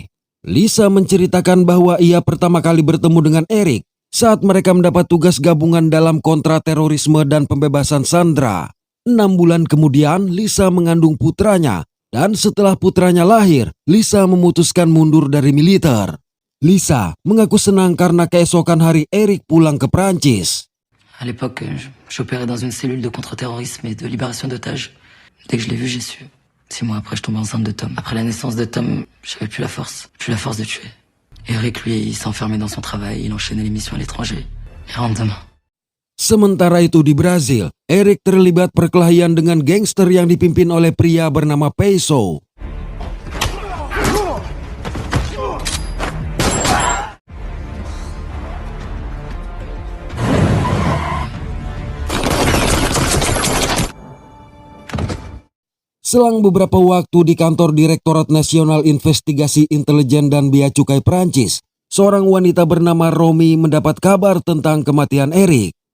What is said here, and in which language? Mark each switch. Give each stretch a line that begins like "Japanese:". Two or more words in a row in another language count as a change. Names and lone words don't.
Indonesian: Lisa menceritakan bahwa ia pertama kali bertemu dengan Eric saat mereka mendapat tugas gabungan dalam kontraterorisme dan pembebasan sandera. 6 bulan kemudian, Lisa mengandung putranya, dan setelah putranya lahir, Lisa memutuskan mundur dari militer. Lisa mengaku senang karena keesokan hari Eric pulang ke Prancis.
French: À l'époque, j'opérais dans une cellule de contre-terrorisme et de libération d'otages. Dès que je l'ai vu, j'ai su. 6 mois après, je tombe enceinte de Tom. Après la naissance de Tom, j'avais plus la force de tuer. Eric, lui, il s'enfermait dans son travail, il enchaînait les missions à l'étranger. Il rentre demain.
Indonesian: Sementara itu di Brazil, Eric terlibat perkelahian dengan gangster yang dipimpin oleh pria bernama Peso. Selang beberapa waktu di kantor Direktorat Nasional Investigasi Intelijen dan Bea Cukai Prancis, seorang wanita bernama Romy mendapat kabar tentang kematian Eric.